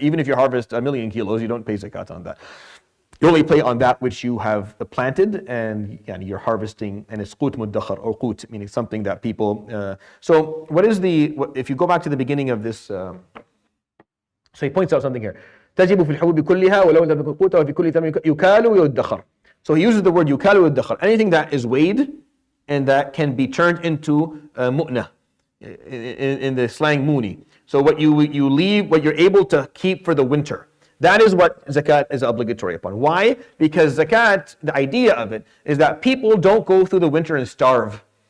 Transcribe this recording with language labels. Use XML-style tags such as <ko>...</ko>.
<en>Even if you harvest 1,000,000 kilos, you don't pay zakat on that. You only pay on that which you have planted, and you're harvesting, and it's qut muddakhar, or qut, meaning something that people. So if you go back to the beginning of this, so he points out something here.</en> <ar>تجب في الحبوب كلها ولو لم تكن قوتا وفي كل ثمن يكال ويدخر.</ar> <en>So he uses the word</en> <ar>يكال ويدخر.</ar> <en>Anything that is weighed and that can be turned into mu'na, in the slang muni. So what you leave, what you're able to keep for the winter. That is what zakat is obligatory upon. Why? Because zakat, the idea of it is that people don't go through the winter and starve.</en>